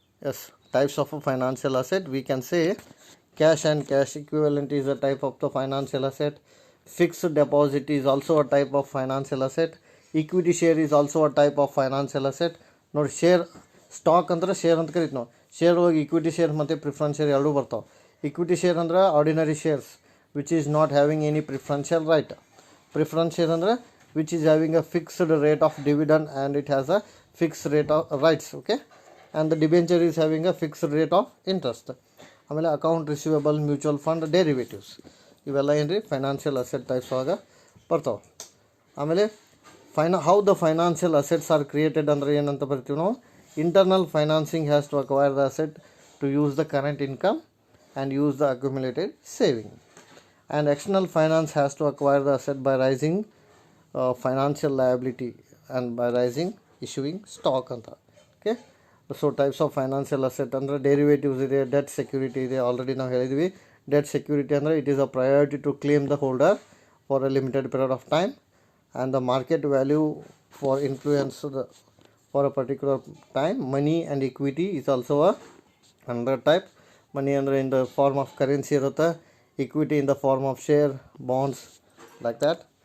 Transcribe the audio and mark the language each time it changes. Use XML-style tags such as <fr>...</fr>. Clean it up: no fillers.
<en>ಎಸ್, types of financial asset we can say cash and cash equivalent is a type of the financial asset. Fixed deposit is also a type of financial asset. Equity share is also a type of financial asset.</en> <kn>ನೋಡಿ, share stock ಅಂದ್ರೆ share ಅಂತ ಕರಿತೀವಿ ನಾವು. Share ಒಳಗೆ equity share ಮತ್ತು preference share ಎರಡೂ ಬರ್ತಾವೆ.</kn> <en>Equity share ಅಂದ್ರೆ ordinary shares which is not having any preferential right. Preference share ಅಂದರೆ which is having a fixed rate of dividend and it has a fixed rate of rights. Okay, and the debenture is having a fixed rate of interest.</en> <kn>ಆಮೇಲೆ account receivable, mutual fund, derivatives ಇವೆಲ್ಲ ಏನು ರೀ financial asset types ಒಳಗೆ ಬರ್ತಾವೆ. ಆಮೇಲೆ</kn> <en>how the financial assets are created</en> <kn>ಅಂದ್ರೆ ಏನಂತ ಬರ್ತೀವಿ ನಾವು,</kn> <en>internal financing has to acquire the asset to use the current income and use the accumulated saving, and external finance has to acquire the asset by raising financial liability and by raising issuing stock ಅಂತ. Okay, so types of financial asset ಅಂದರೆ derivatives ಇದೆ, debt security ಇದೆ.</en> <kn>Already ನಾವು ಹೇಳಿದ್ವಿ,</kn> <en>Debt security ಅಂದರೆ it is a priority to claim the holder for a limited period of time, and the market value for influence for a particular time. Money and equity is also another type. Money ಅಂದರೆ in the form of currency ಇರುತ್ತೆ, equity in the form of share, bonds, like that.</en>